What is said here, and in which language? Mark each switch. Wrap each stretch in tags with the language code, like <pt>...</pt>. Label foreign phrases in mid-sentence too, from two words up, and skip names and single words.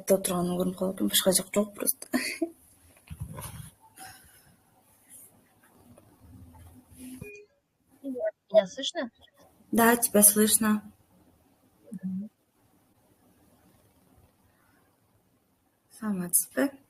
<kk>артта отырғанын көрініп қалып екен, башқа жақ жоқ просто.</kk> <ru>Меня слышно? Да, тебя слышно.</ru> <kk>Саламатсыз ба?</kk>